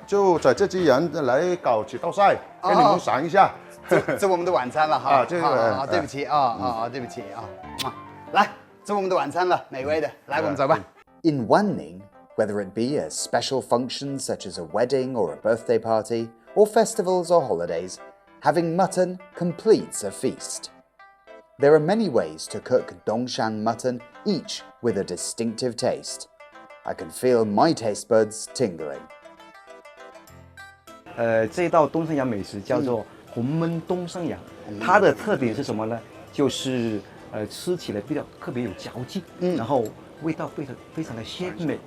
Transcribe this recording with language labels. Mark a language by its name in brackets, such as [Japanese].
[Chinese] 就在这只羊来搞几道菜，给你们尝一下。这我们的晚餐了哈。好，对不起对不起啊。来，这我们的晚餐了，美味的。来，我们走吧。 [English] In Wanning, whether it be a special function such as a wedding or a birthday party, or festivals or holidays, having mutton completes a feast. There are many ways to cook Dongshan mutton, each with a distinctive taste. I can feel my taste buds tingling. [Chinese] 这道东山羊美食叫做红焖东山羊，它的特点是什么呢？就是吃起来特别有嚼劲，然后味道非常的鲜美，